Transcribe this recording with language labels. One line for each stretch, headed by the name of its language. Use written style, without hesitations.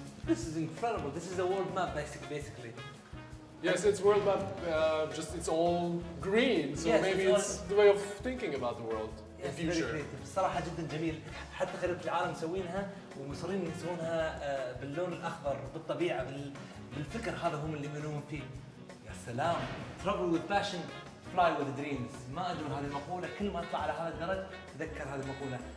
English: This is incredible. This is a world map, basically. Yes, it's world map. Just it's all green, so yes, maybe it's the way of thinking about the world in Yes, future.
Arabic: الصراحة جدا جميل. حتى خريطة العالم مسوينها ومصرين يسوونها باللون الأخضر بالطبيعة بالفكر هذا هم اللي يؤمنون فيه. يا سلام.
English: Travel with passion, fly with dreams.
Arabic: ما أجمل هذه المقولة. كل ما تطلع على هذا الدرج تذكر هذه المقولة.